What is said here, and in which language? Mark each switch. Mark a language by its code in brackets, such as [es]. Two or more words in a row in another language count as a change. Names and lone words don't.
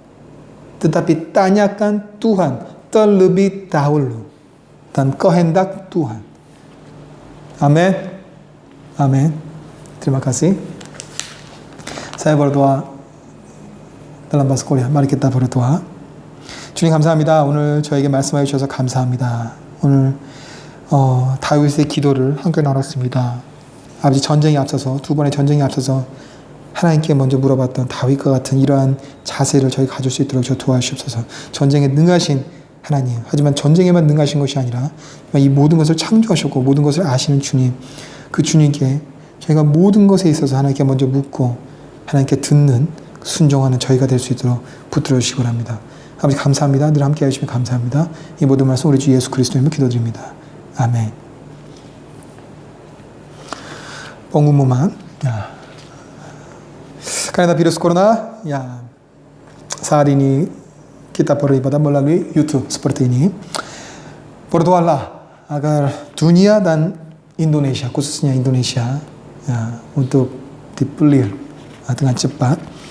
[id] Tetapi tanyakan Tuhan terlebih dahulu dan kehendak Tuhan. Amin. Amin. Terima kasih. Saya berdoa dalam bahasa Korea. Mari kita berdoa. [ko] 주님 감사합니다. 오늘 저에게 말씀해 주셔서 감사합니다. 오늘 다윗의 기도를 함께 나눴습니다. 아버지, 전쟁에 앞서서, 두 번의 전쟁에 앞서서 하나님께 먼저 물어봤던 다윗과 같은 이러한 자세를 저희 가질 수 있도록 저 도와주시옵소서. 전쟁에 능하신 하나님, 하지만 전쟁에만 능하신 것이 아니라 이 모든 것을 창조하셨고 모든 것을 아시는 주님, 그 주님께 저희가 모든 것에 있어서 하나님께 먼저 묻고 하나님께 듣는, 순종하는 저희가 될 수 있도록 붙들어 주시기 바랍니다. 아버지 감사합니다. 늘 함께 해주시면 감사합니다. 이 모든 말씀 우리 주 예수 그리스도님을 기도드립니다. 아멘. [id] pengumuman. Karena virus corona, saat ini kita beribadah melalui YouTube seperti ini. Berdoalah agar dunia dan Indonesia, khususnya Indonesia, untuk dipulih dengan cepat.